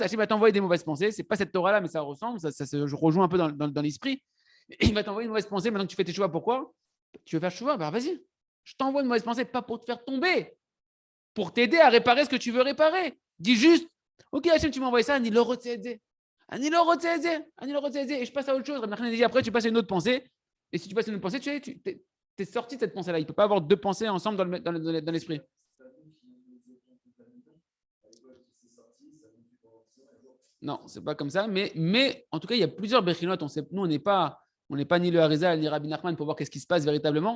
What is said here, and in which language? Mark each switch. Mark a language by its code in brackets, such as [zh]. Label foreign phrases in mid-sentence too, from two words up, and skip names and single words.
[fr] Hachem va t'envoyer des mauvaises pensées. Ce n'est pas cette Torah-là, mais ça ressemble. Ça se rejoint un peu dans l'esprit. Il va t'envoyer une mauvaise pensée. Maintenant que tu fais tes choix, pourquoi? Tu veux faire choix? Bah vas-y. Je t'envoie une mauvaise pensée, pas pour te faire tomber, pour t'aider à réparer ce que tu veux réparer. Dis juste, ok, Hachem, tu m'as envoyé ça, [he] אני לא רוצה את זה. אני לא רוצה את זה. אני לא רוצה את זה. [fr] Et je passe à autre chose. Rabbi Nachman dit, après, tu passes à une autre pensée. Et si tu passes à une autre pensée, tu es sorti de cette pensée-là. Il ne peut pas avoir deux pensées ensemble dans l'esprit. Non, c'est pas comme ça. Mais en tout cas, il y a plusieurs Bechinot. Nous, on n'est pas ni le Harizal ni Rabbi Nachman pour voir qu'est-ce qui se passe véritablement.